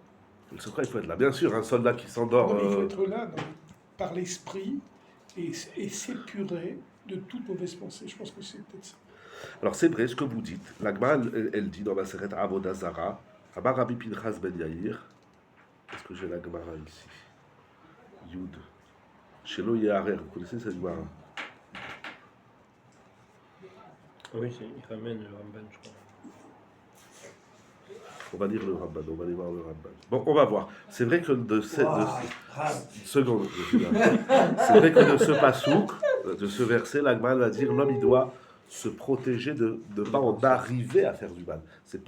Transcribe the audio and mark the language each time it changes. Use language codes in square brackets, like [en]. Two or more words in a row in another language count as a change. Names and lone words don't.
[fr] C'est quoi, il faut être là? Bien sûr, un soldat qui s'endort... Non, il faut être là par l'esprit et s'épurer de toute mauvaise pensée. Je pense que c'est peut-être ça. Alors c'est vrai ce que vous dites. L'Agma, elle dit dans la Seret Avodah Zara, [he] אמר רבי [fr] Pinchas ben Yair, est-ce que j'ai l'Agmara ici? [he] יוד. שלא יהרהר, [fr] vous connaissez cette Agmara? Oui, il ramène le Ramban, je crois. On va lire le Ramban, on va aller voir le Ramban. Bon, on va voir. C'est vrai que seconde, c'est vrai que de ce pasouk, de ce verset, l'Agma va dire l'homme il doit se protéger de ne pas en arriver à faire du mal.